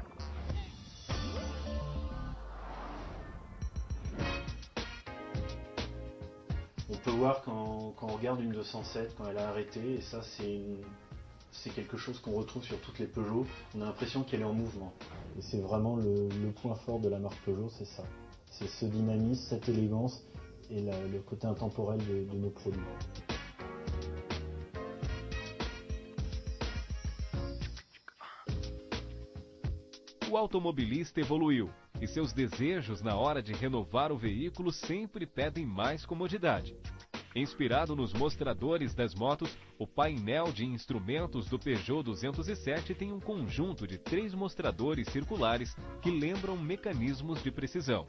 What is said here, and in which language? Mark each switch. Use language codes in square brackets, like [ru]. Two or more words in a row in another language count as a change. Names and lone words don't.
[fr] On peut voir quand on regarde une 207, quand elle a arrêté, et ça c'est quelque chose qu'on retrouve sur toutes les Peugeot, on a l'impression qu'elle est en mouvement. Et c'est vraiment le point fort de la marque Peugeot, c'est ça. C'est ce dynamisme, cette élégance et le côté intemporel de nos produits. [pt] O automobilista evoluiu e seus desejos na hora de renovar o veículo sempre pedem mais comodidade. Inspirado nos mostradores das motos, o painel de instrumentos do Peugeot 207 tem um conjunto de 3 mostradores circulares que lembram mecanismos de precisão.